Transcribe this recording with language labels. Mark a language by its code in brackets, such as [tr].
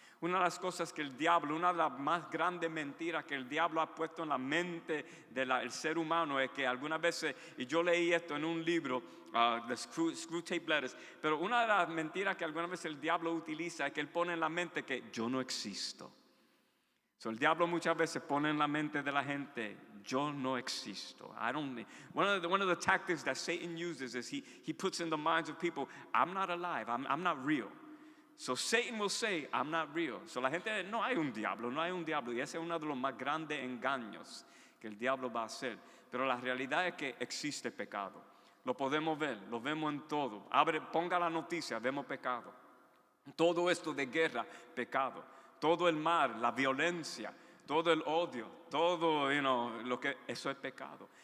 [es] Una de las cosas que el diablo, una de las más grandes mentiras que el diablo ha puesto en la mente del ser humano es que algunas veces, y yo leí esto en un libro, The Screwtape Letters, pero una de las mentiras que algunas veces el diablo utiliza es que él pone en la mente que yo no existo. El diablo muchas veces pone en la mente de la gente, yo no existo. [en] One of the tactics that Satan uses is he puts in the minds of people, I'm not alive, I'm not real. So Satan will say, I'm not real. [es] So la gente, no hay un diablo. Y ese es uno de los más grandes engaños que el diablo va a hacer. Pero la realidad es que existe pecado. Lo podemos ver, lo vemos en todo. Ponga la noticia, vemos pecado. Todo esto de guerra, pecado. Todo el mal, la violencia, todo el odio, todo, eso es pecado.